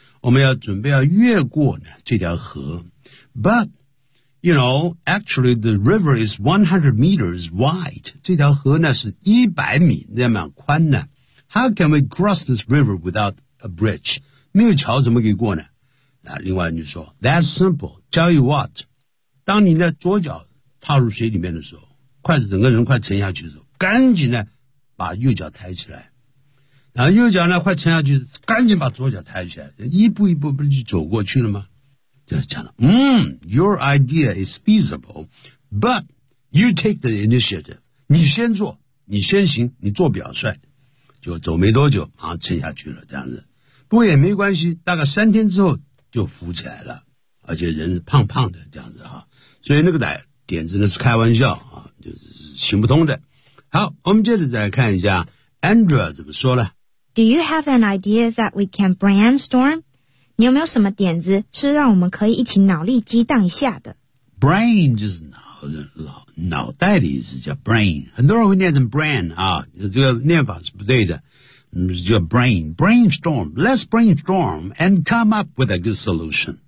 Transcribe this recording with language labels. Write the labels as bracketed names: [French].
[Chinese] 我们要准备要越过呢这条河。 [English] But, you know, actually the river is 100 meters wide. [Chinese] 这条河呢是100米那么宽呢。 [English] How can we cross this river without a bridge? [Chinese] 没有桥怎么可以过呢？那另外你说 [English] That's simple. Tell you what. [Chinese] 当你的左脚踏入水里面的时候，筷子整个人快沉下去的时候，赶紧呢把右脚抬起来，然后右脚呢快沉下去，赶紧把左脚抬起来，一步一步不是就走过去了吗？这样讲了， [English] Your idea is feasible, but you take the initiative. [Chinese] 你先做，你先行，你做表率，就走没多久，马上沉下去了。这样子，不过也没关系，大概三天之后就浮起来了，而且人是胖胖的这样子啊，所以那个歹。点子呢是开玩笑啊，就是行不通的。好，我们接着再来看一下 Andrea 怎么说了。 [English] Do you have an idea that we can brainstorm? [Chinese] 你有没有什么点子是让我们可以一起脑力激荡一下的？ Brain 就是脑袋的意思，叫 brain。很多人会念成 brain 啊，这个念法是不对的。 [English] 叫 brain， brainstorm， let's brainstorm and come up with a good solution。